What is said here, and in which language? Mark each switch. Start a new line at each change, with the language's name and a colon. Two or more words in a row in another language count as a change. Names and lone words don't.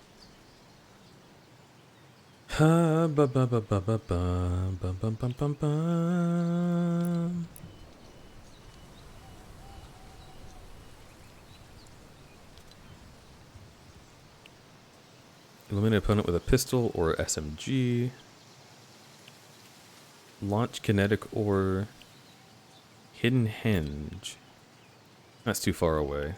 English: Ha ba ba ba ba ba ba ba ba ba ba ba. Eliminate opponent with a pistol or SMG. Launch kinetic ore. Hidden hinge. That's too far away.